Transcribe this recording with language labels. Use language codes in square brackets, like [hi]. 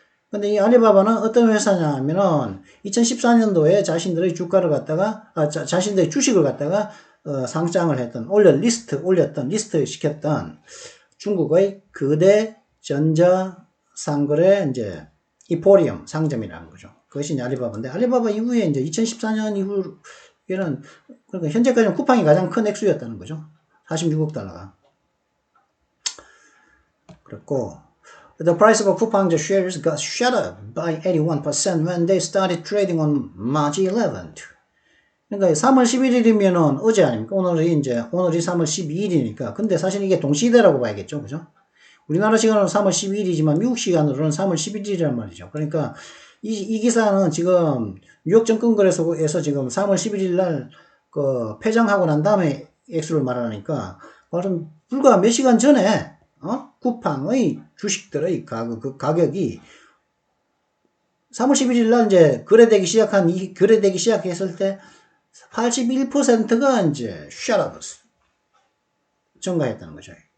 [ko] 근데 이 알리바바는 어떤 회사냐면은 2014년도에 자신들의 주가를 갖다가 자신들의 주식을 갖다가 상장을 했던 리스트 시켰던 중국의 거대 전자 상거래 이제 이포리엄 상점이라는 거죠. 그것이 이제 알리바바인데 알리바바 이후에 이제 2014년 이후에는 그러니까 현재까지는 쿠팡이 가장 큰 액수였다는 거죠. 46억 달러가. 그랬고 [en] the price of Coupang shares got shot up by 81% when they started trading on March 11th. [ko] 그러니까 3월 11일이면은 어제 아닙니까? 오늘이 3월 12일이니까. 근데 사실 이게 동시대라고 봐야겠죠. 그죠? 우리나라 시간으로 3월 12일이지만 미국 시간으로는 3월 11일이란 말이죠. 그러니까 이 기사는 지금 뉴욕 증권거래소에서 지금 3월 11일 날 그 폐장하고 난 다음에 액수를 말하니까 바로 불과 몇 시간 전에 쿠팡의 주식들의 가격이 3월 11일 날 이제 거래되기 시작했을 때 81%가 이제 샷업을 증가했다는 거죠.